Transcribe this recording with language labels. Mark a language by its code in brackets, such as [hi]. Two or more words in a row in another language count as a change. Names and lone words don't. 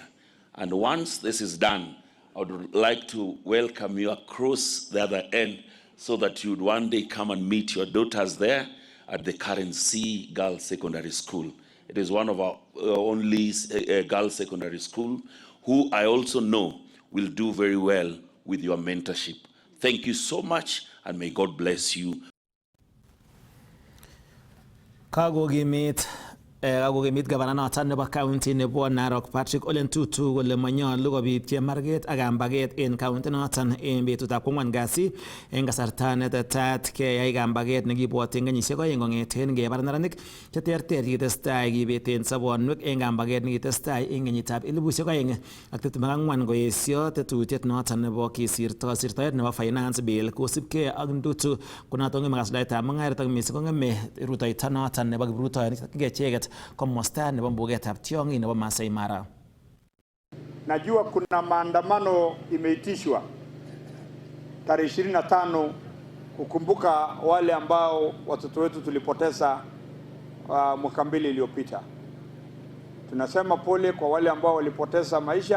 [en] And once this is done, I would like to welcome you across the other end so that you'd one day come and meet your daughters there at the Currency Girls Secondary School. It is one of our only girls secondary school who I also know will do very well with your mentorship. Thank you so much, and may God bless you. [kln] Kakokimit gavana noton nebo county nebo Narok Patrick Ole Ntutu kole manyolu kobit chemarget ak kambaget en county noton en betutab kwang'wan kasi en kasarta netetat keyai kambaget nekibwoti en kenyisiek 2 kong'eten ngebar neranik cheterter kitestai kibeten sobonwek en kambaget nekitestai en kenyitab 2024 koesio tetutiet noton nebo sirtoet nebo [en] finance bill [kln] kosibkei ak Ntutu konoton ng'eme kasuldaetab mung'aret ak missing kong'eme rutoito noton nebo kiprutoinik icheket boisiet komosta nebo mbugetab tiong'ik nebo Masai Mara. [sw] Najua kuna maandamano imeitishwa tarehe 25 kukumbuka wale ambao watoto wetu tulipoteza mwaka mbili iliyopita. Tunasema pole kwa wale ambao walipoteza maisha.